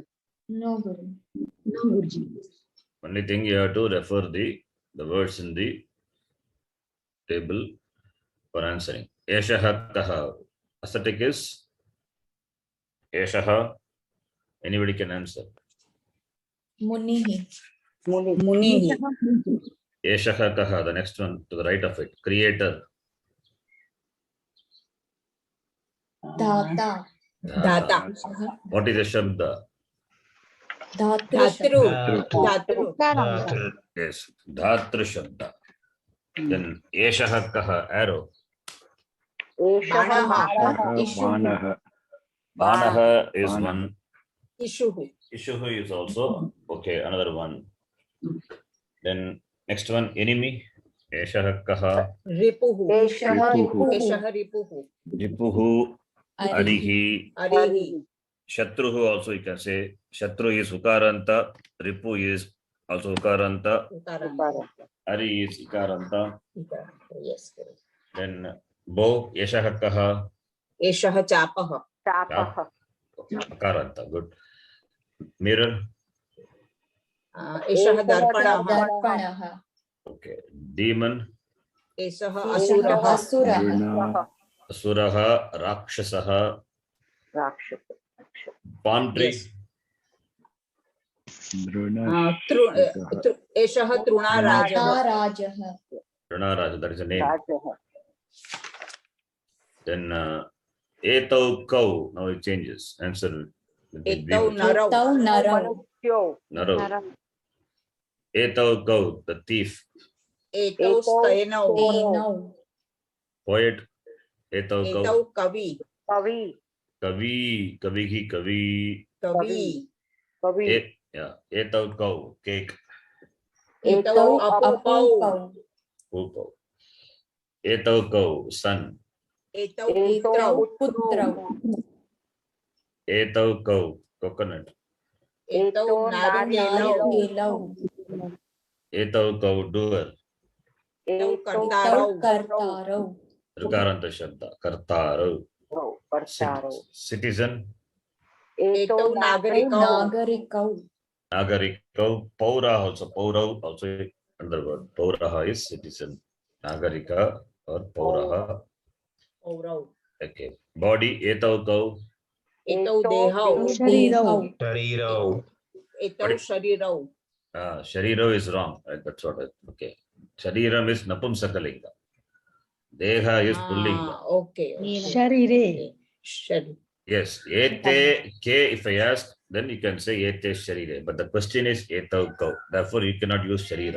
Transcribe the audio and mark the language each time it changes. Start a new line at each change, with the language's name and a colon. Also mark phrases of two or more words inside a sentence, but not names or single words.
English: No, Guru. No, Guruji. Only thing you have to refer the words in the table for answering.
Sanskrit: Eshaha kaha.
English: Ascetic is Eshaha. Anybody can answer.
Sanskrit: Munihi. Munihi. Eshaha kaha.
English: The next one to the right of it. Creator.
Sanskrit: Data. Data.
English: What is the Shabda?
Sanskrit: Dhatru. Dhatru. Dhatru. Yes. Dhatru Shabda. Then Eshaha kaha. Arrow. Banaha.
English: Banaha is one.
Sanskrit: Ishuhu. Ishuhu is also okay. Another one. Then next one, enemy. Eshaha kaha. Ripuhu. Eshaha Eshaha ripuhu. Ripuhu. Arihi. Arihi.
English: Shatruhu also you can say. Shatru is Ukaranta. Ripu is also Ukaranta.
Sanskrit: Ukaranta.
English: Ari is Ikaranta. Yes.
Sanskrit: Then Bo. Eshaha kaha. Eshaha chapaha. Tapaha.
English: Ukaranta. Good. Mirror.
Sanskrit: Eshaha darpanaha. Darpanaha.
English: Okay. Demon.
Sanskrit: Eshaha asuraha. Asuraha. Asuraha. Rakshasaha. Rakshasa.
English: Palm tree. Yes.
Sanskrit: Eshaha truna rajaha. Rajaha. Ranaraja,
English: that is a name.
Sanskrit: Rajaha. Then Etau Kau,
English: now it changes. Answer.
Sanskrit: Etau narau. Tau narau. Naro. Etau Kau,
English: the thief.
Sanskrit: Etau stainau. Enau. Poet. Etau Kau. Etau kavi. Kavi. Kavi. Kavihi Kavi. Kavi. Kavi.
English: Yeah.
Sanskrit: Etau Kau, cake. Etau apupau. Pupau. Etau Kau, sun. Etau putrau. Putrau. Etau Kau, coconut. Etau naringelau. Naringelau. Etau Kau, doer. Etau Tau kartarau. kartarau. Rikaranta Shabda. Kartaru. Partaro.
English: Citizen.
Sanskrit: Etau nagarikau. Nagarikau. Nagarikau. Paura also.
English: Paurau also another word. Pauraha is citizen. Nagarika or Pauraha.
Sanskrit: Aurau.
English: Okay. Body.
Sanskrit: Etau Kau. एतौ देहौ शरीरौ शरीरौ एतौ शरीरौ
English: Shariro is wrong. Right? That's what okay. Shariram is Napumsakalinga. Deha is Pullinga. ओके
Sanskrit: शरीरे शरीर
English: Yes.
Sanskrit: Ete ke,
English: if I ask, then you can say
Sanskrit: ete sharire.
English: But the question is
Sanskrit: etau kau.
English: Therefore, you cannot use sharira.